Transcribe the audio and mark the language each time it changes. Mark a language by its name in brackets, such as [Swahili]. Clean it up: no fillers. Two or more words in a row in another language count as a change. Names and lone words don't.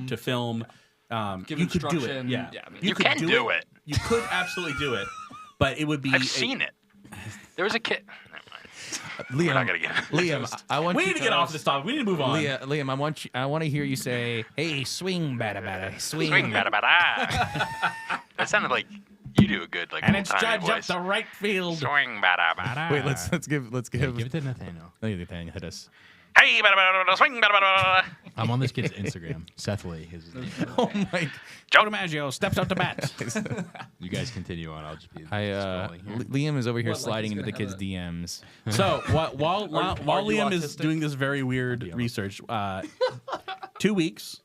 [English] that, to film. give you could do it. instruction. Yeah, Yeah, I mean, You could can do it. You could absolutely do it, but it would be. I've seen it. There was a kid. Never mind. We're not gonna get Liam, I want We you need to get off this topic. We need to move on. Liam, I want to hear you say, "Hey, swing, bada bada, swing." swing, bada bada. That sounded like you do a good like And it's old-timey judge up voice. the right field. Swing, bada bada. Wait, let's give Give it to Nathanael. Nathaniel hit us. Hey, bada bada bada, swing, bada bada bada. I'm on this kid's Instagram. Seth Lee. His name. Oh my! Joe DiMaggio steps up to bat. You guys continue on. I'll just be I scrolling here. Liam is over here What, like sliding he's into the gonna kids' have DMs. So while are you Liam is autistic? doing this very weird research, 2 weeks.